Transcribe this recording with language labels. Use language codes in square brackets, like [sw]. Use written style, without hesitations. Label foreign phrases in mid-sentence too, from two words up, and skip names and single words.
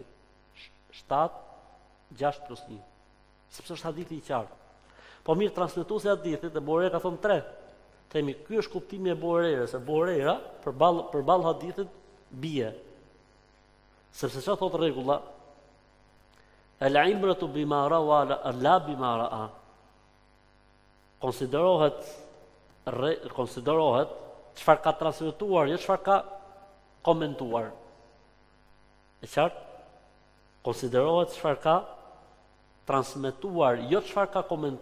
[sq] 7 6 plus 1. Sepse është hadithi i qartë. Po mirë, transmetuesi i hadithit Abu Hurajra ka thënë 3. Themi, ky është kuptimi i Abu Hurajrës, se Abu Hurajra përballë hadithit bie. Sepse çfarë thotë rregulla? [ar] العبرة بما روى لا بما رأى. [sq] Konsiderohet çfarë ka transmetuar, jo çfarë ka komentuar. E qartë? Konsiderohet çfarë ka transmetuar, jo çfarë ka komentuar.